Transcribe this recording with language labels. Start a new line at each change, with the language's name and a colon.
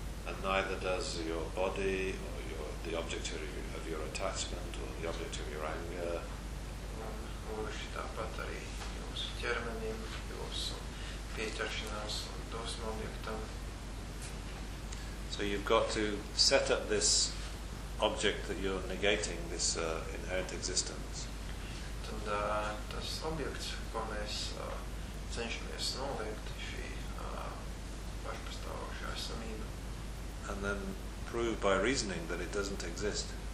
English: And neither does your body or your the object of your attachment or the object of your anger.
Latvian: Un tāpat arī jūsu ķermenim, jūsu pieķeršanās un dosmu objektam.
English: So you've got to set up this object that you're negating, this inherent existence.
Latvian: Tad tas objekts, ko mēs cenšamies noliekt, šī pašpastāvošā esamība.
English: And then prove by reasoning that it doesn't exist.